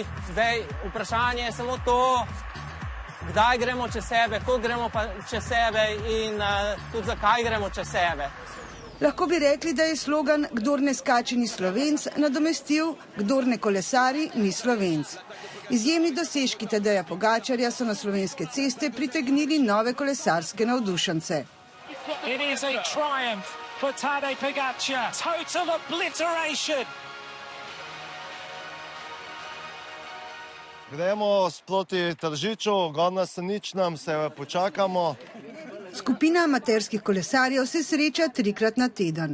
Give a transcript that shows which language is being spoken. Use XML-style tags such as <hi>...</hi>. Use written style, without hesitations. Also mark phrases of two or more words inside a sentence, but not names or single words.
<sl>Zdaj, vprašanje je samo to, kdaj gremo čez sebe, koliko gremo pa čez sebe in tudi zakaj gremo čez sebe. Lahko bi rekli, da je slogan "Kdor ne skače, ni Slovenc" nadomestil "Kdor ne kolesari, ni Slovenc". Izjemni dosežki Tadeja Pogačarja so na slovenske ceste pritegnili nove kolesarske navdušence.</sl> <en>It is a triumph for Tadej Pogačar. Total obliteration.</en> <sl>Gremo sproti Tržiču, gor na Seničnem, se počakamo. Skupina amaterskih kolesarjev se sreča 3-krat na teden.</sl>